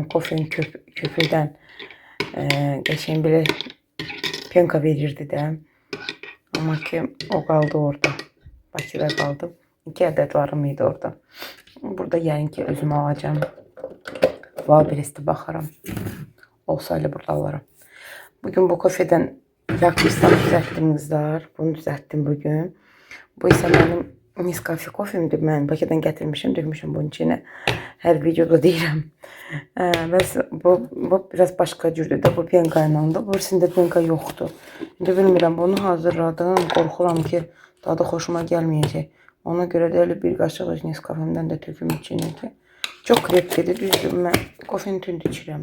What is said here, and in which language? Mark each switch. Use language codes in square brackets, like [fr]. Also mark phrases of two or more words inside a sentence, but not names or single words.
[az] Kofenin köpüğündən qəşəng belə penka verirdi də. Amma ki, o qaldı orada. Bakıda qaldı. 2 ədəd varım idi orada. Burada yəni ki, özüm alacağım. Wildberries'te baxaram. Olsa elə burada alaram. [tr] Bugün bu kofeden yakmışsam düzelttim kızlar. Bunu düzelttim bugün. Bu ise benim Nescafe kofemdir. Ben Bakıdan getirmişim, dökmüşüm bunun içine. [az] Her videoda deyirəm. Bəs bu [tr] biraz başka [az] cürdür də. Bu penka ilə. Bu içində penka yoxdur. İndi bilmirəm, bunu hazırladım. Qorxuram ki, dadı xoşuma gəlməyəcək. Ona görə də elə bir qaşıq Nescafemdən də töküm içine ki. Çok kreplidir, düzdür. Mən kofeni tünd içirəm.